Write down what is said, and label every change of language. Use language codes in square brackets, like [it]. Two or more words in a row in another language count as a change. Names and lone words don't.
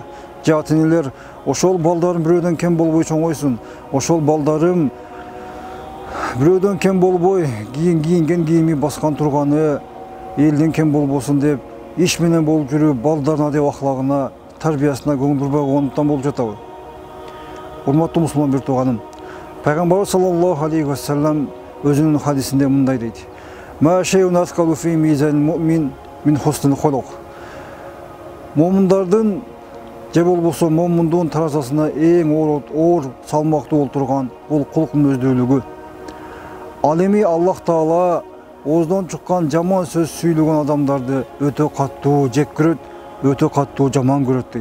[ky] Же ата энелер ошол балдарым бирөөдөн кем болбой чоңойсун, ошол балдарым бирөөдөн кем болбой кийинген кийими баскан турганы элден кем болбосун деп иш менен болуп жүрүп, балдардын адеп ахлагына, тарбиясына көңүл бурбай койгондуктан болуп жатабы? Урматтуу мусулман бир тууганым, Пайгамбарыбыз [ar] صلى الله عليه وسلم [ky] өзүнүн хадисинде мындай дейт: [ar] "ما شيء أثقل في ميزان المؤمن من حسن الخلق." [ky] Момундардын же болбосо момундун таразасына эң оор салмактуу олтурган бул кулк мүнөздүүлүгү. Ал эми Аллах Таала ооздон чыккан жаман сөз сүйлөгөн адамдарды өтө каттуу жек көрөт, өтө каттуу жаман көрөт дейт.